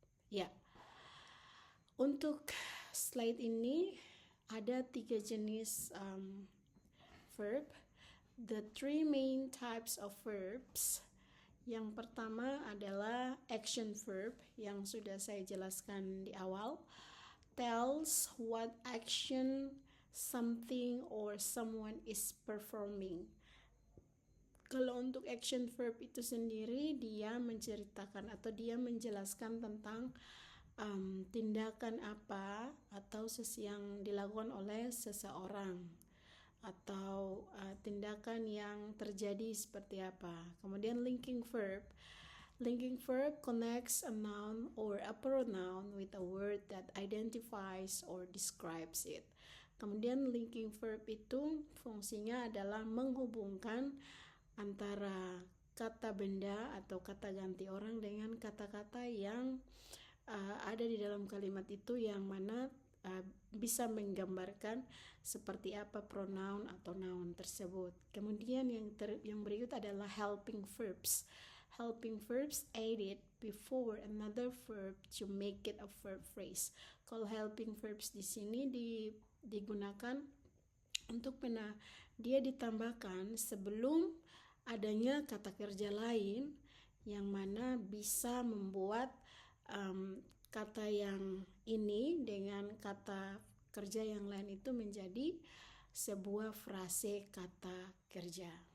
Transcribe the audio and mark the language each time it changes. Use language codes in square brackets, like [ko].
[id] Ya. Untuk slide ini ada 3 jenis verb. [en] The 3 main types of verbs. [id] Yang pertama adalah action verb yang sudah saya jelaskan di awal. [en] Tells what action something or someone is performing. [id] Kalau untuk action verb itu sendiri, dia menceritakan atau dia menjelaskan tentang tindakan apa atau yang dilakukan oleh seseorang, atau tindakan yang terjadi seperti apa. Kemudian linking verb. [en] Linking verb connects a noun or a pronoun with a word that identifies or describes it. [id] Kemudian linking verb itu fungsinya adalah menghubungkan antara kata benda atau kata ganti orang dengan kata-kata yang ada di dalam kalimat itu, yang mana bisa menggambarkan seperti apa pronoun atau noun tersebut. Kemudian yang berikut adalah helping verbs. [en] Helping verbs added before another verb to make it a verb phrase. [id] Kalau helping verbs di sini digunakan untuk dia ditambahkan sebelum adanya kata kerja lain yang mana bisa membuat kata yang ini dengan kata kerja yang lain itu menjadi sebuah frase kata kerja.